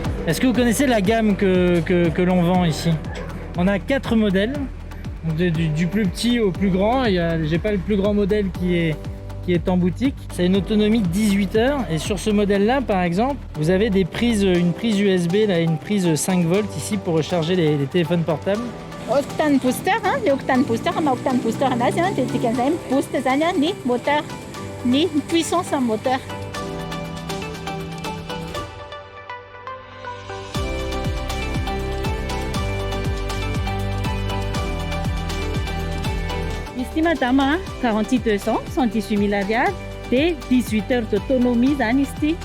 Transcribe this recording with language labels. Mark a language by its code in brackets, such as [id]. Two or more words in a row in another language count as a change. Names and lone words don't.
[fr] Est-ce que vous connaissez la gamme que l'on vend ici? On a 4 modèles, du plus petit au plus grand. J'ai pas le plus grand modèle qui est en boutique. C'est une autonomie de 18 heures et sur ce modèle-là, par exemple, vous avez une prise USB, là, une prise 5 volts ici pour recharger les téléphones portables. [mg] Octane booster, le octane booster, ma octane booster anazy dia dikan'izay boost zany ny moteur, ny [fr] puissance en moteur. [mg] Izy ity madama 48200, 118 000 ariary, dia 18 [fr] heures d'autonomie [mg] zany izy ity.